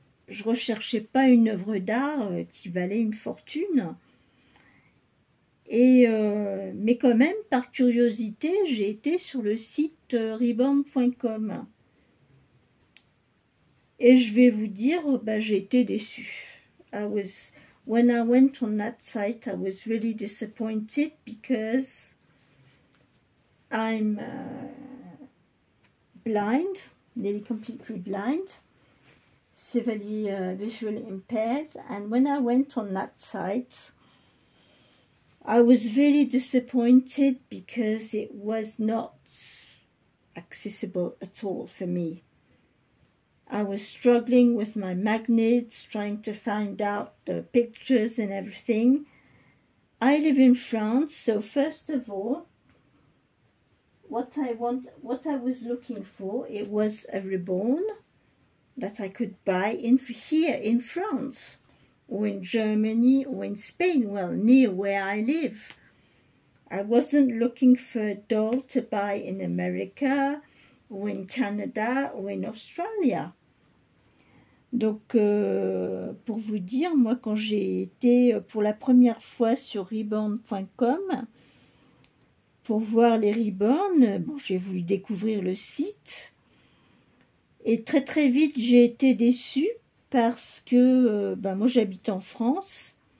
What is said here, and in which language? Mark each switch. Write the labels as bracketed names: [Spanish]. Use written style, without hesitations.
[French] je recherchais pas une œuvre d'art qui valait une fortune. Et, mais quand même, par curiosité, j'ai été sur le site reborn.com. Et je vais vous dire, j'ai été déçue. [English] When I went on that site, I was really disappointed because I'm blind, nearly completely blind, severely visually impaired. And when I went on that site, I was really disappointed because it was not accessible at all for me. I was struggling with my magnets, trying to find out the pictures and everything. I live in France, so first of all, what I was looking for, it was a ribbon that I could buy here in France, or in Germany, or in Spain, well, near where I live. I wasn't looking for a doll to buy in America, ou in Canada, ou in Australia. [French] Donc, pour vous dire, moi, quand j'ai été pour la première fois sur reborn.com, pour voir les ribbons, bon, j'ai voulu découvrir le site. Et très très vite, j'ai été déçue parce que moi, j'habite en France.